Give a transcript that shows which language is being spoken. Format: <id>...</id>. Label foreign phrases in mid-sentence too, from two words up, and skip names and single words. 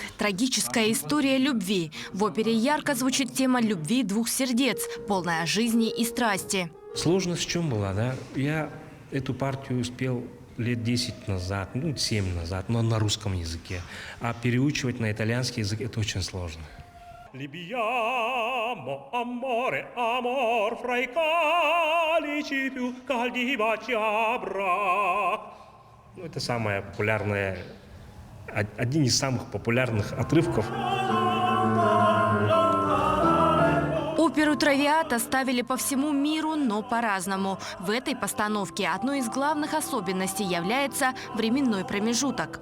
<ru>Трагическая история любви. В опере ярко звучит тема любви двух сердец, полная жизни и страсти. Сложность в чем была, да? Я эту партию успел лет 10 назад, 7 назад, но на русском языке. А переучивать на итальянский язык – это очень сложно.</ru> <it>Libiamo amore, amor fra i calici più caldi baci avrà.</it> <ru>Это самая популярная, один из самых популярных отрывков. Оперу «Травиата» ставили по всему миру, но по-разному. В этой постановке одной из главных особенностей является временной промежуток.</ru>